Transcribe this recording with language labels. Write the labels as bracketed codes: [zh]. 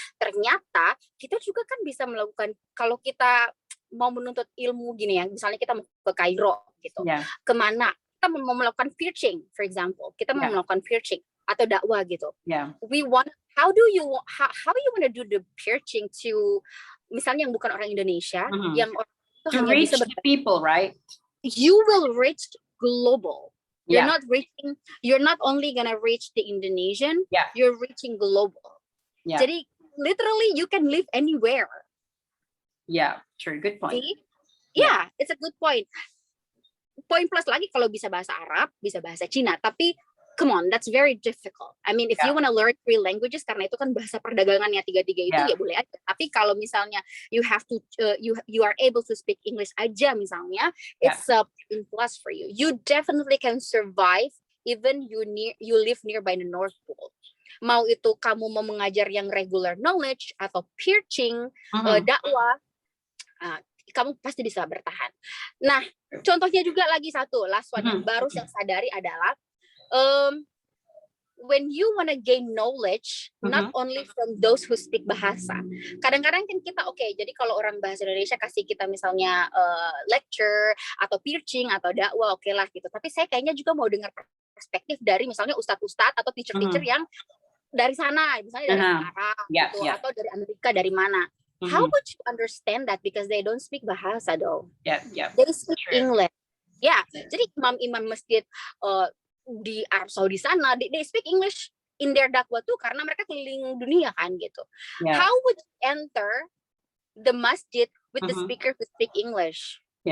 [id] Ternyata kita juga kan bisa melakukan, kalau kita mau menuntut ilmu gini ya, misalnya kita mau ke Kairo gitu, kemana? Kita mau melakukan preaching, [en] for example. [id] Kita mau melakukan preaching atau dakwah gitu. [en] We want, how you want to do the preaching to [id] misalnya yang bukan orang Indonesia, yang orang itu hanya [en] reach [id] bisa [en] the people, right? You will reach global. You're not only gonna reach the Indonesian, you're reaching global. [id] Jadi [en] literally you can live anywhere. Sure, good point. See? It's a good point. [id] Poin plus lagi kalau bisa bahasa Arab, bisa bahasa Cina, tapi [en] come on, that's very difficult. I mean, if you want to learn 3 languages, [id] karena itu kan bahasa perdagangannya 3 itu ya boleh aja. Tapi kalau misalnya [en] you have to, you are able to speak English [id] aja misalnya, [en] it's a plus for you. You definitely can survive even you live nearby the North Pole. [id] Mau itu kamu mau mengajar yang [en] regular knowledge [id] atau preaching, dakwah, kamu pasti bisa bertahan. Nah, contohnya juga lagi satu, [en] last one [id] yang baru saya sadari adalah [en] when you wanna gain knowledge, not only from those who speak bahasa. [id] Kadang-kadang kan kita jadi kalau orang bahasa Indonesia kasih kita misalnya lecture atau preaching atau dakwah, oke lah gitu. Tapi saya kayaknya juga mau dengar perspektif dari misalnya ustadz-ustadz atau teacher-teacher yang dari sana, misalnya dari Arab gitu, atau dari Amerika, dari mana. [en] How would you understand that because they don't speak bahasa though? They speak English. [id] Jadi imam-imam masjid di Arab Saudi sana, [en] they speak English in their [id] dakwah tuh karena mereka keliling dunia kan gitu. [en] How would you enter the masjid with the speaker who speak English?